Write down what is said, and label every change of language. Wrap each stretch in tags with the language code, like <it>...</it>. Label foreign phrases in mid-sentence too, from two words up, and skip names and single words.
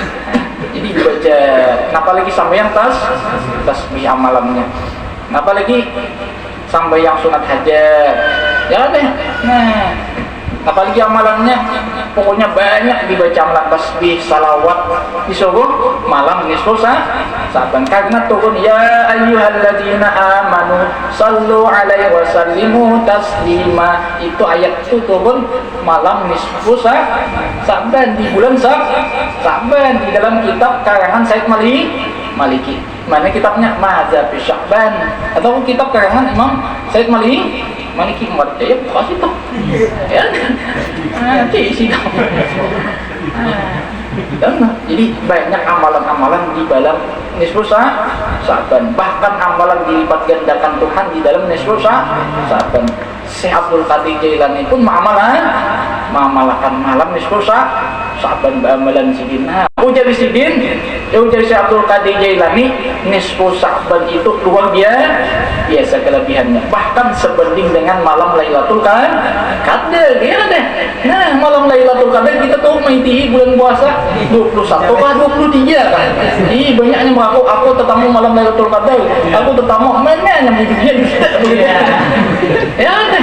<id>Jadi dibaca kenapa lagi sampai yang tasbih amalannya, kenapa lagi sampai yang sunat hajat ya deh. Apalagi amalannya pokoknya banyak dibaca amalan tasbih, salawat disuruh malam nisfu Saban karena turun</id> <ar>يا أيها الذين آمنوا صلوا عليه وسلموا تسليما,</ar> <id>itu ayat itu turun malam nisfu Saban di bulan Saban di dalam kitab karangan Said Maliki. Mana kitabnya Mazhab Sya'ban atau kitab karangan Imam Said Maliki membaca ya pasti tuh ya isi jadi banyak amalan-amalan di dalam nisfu Saban, bahkan amalan dilipat gandakan Tuhan di dalam nisfu Saban. Syekh Abdul Qadir Jailani pun mengamalkan malam nisfu Saban amalan sidin. Ujar Syekh Abdul Qadir Jailani nisfu Saban itu luar biasa kelebihannya, bahkan sebanding dengan malam Lailatul Qadar ya deh. Nah malam Lailatul Qadar kita tahu mengikuti bulan puasa 21 kah 23 kan. Banyaknya mengaku aku tetamu malam Lailatul Qadar, aku tetamu mana yang hidupnya ustaz begitu ya deh.</id>